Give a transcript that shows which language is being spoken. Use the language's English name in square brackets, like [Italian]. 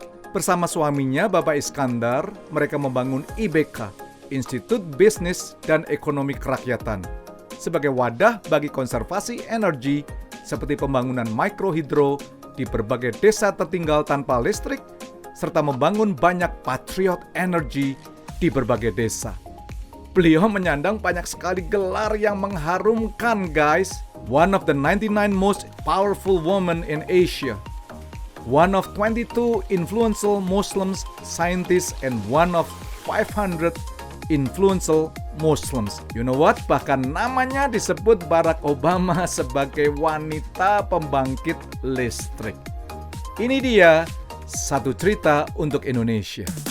[Indonesian] Bersama suaminya, Bapak Iskandar, mereka membangun IBK, Institut Bisnis dan Ekonomi Kerakyatan, sebagai wadah bagi konservasi energi seperti pembangunan mikrohidro di berbagai desa tertinggal tanpa listrik, serta membangun banyak patriot energi di berbagai desa. Beliau menyandang banyak sekali gelar yang mengharumkan, guys. [English] One of the 99 most powerful women in Asia. One of 22 influential Muslims scientists and one of 500 influential Muslims. You know what? [Indonesian] Bahkan namanya disebut Barack Obama sebagai wanita pembangkit listrik. Ini dia Satu Cerita untuk Indonesia.